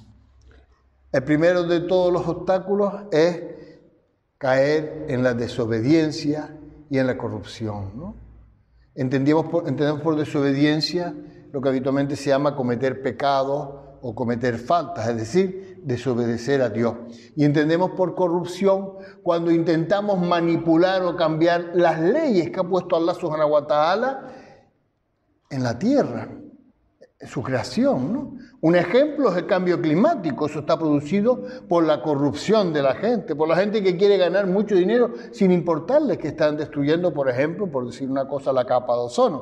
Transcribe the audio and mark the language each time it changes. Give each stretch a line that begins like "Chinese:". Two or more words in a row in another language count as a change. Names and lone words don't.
Spanish: El primero de todos los obstáculos es caer en la desobediencia y en la corrupción, ¿no? Entendemos por desobediencia lo que habitualmente se llama cometer pecados o cometer faltas, es decir, desobedecer a Dios. Y entendemos por corrupción cuando intentamos manipular o cambiar las leyes que ha puesto
Arabic: الله سبحانه وتعالى
Spanish: en la tierra, en su creación, ¿no? Un ejemplo es el cambio climático. Eso está producido por la corrupción de la gente, por la gente que quiere ganar mucho dinero sin importarles que están destruyendo, por ejemplo, por decir una cosa, la capa de ozono.